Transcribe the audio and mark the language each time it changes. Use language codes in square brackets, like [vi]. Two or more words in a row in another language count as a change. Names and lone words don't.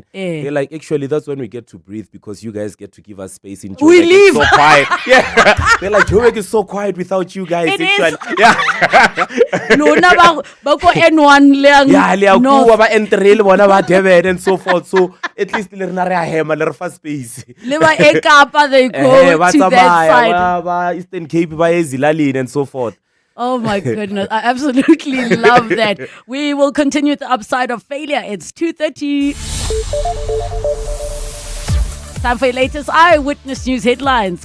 [en] They're like, actually, that's when we get to breathe, because you guys get to give us space in Joburg. We leave. It's so quiet. Yeah. They're like, Joburg is so quiet without you guys. It actually. is. Yeah. [nso] No, bako N1 lang. [en] Yeah, and so forth. So at least [nso] le fa [en] space. [nso] Le ba eKapa, [en] they go to that side. Eastern Cape and so forth. Oh my goodness, I absolutely love that. We will continue with the upside of failure. It's 2:30. Time for your latest Eyewitness News headlines.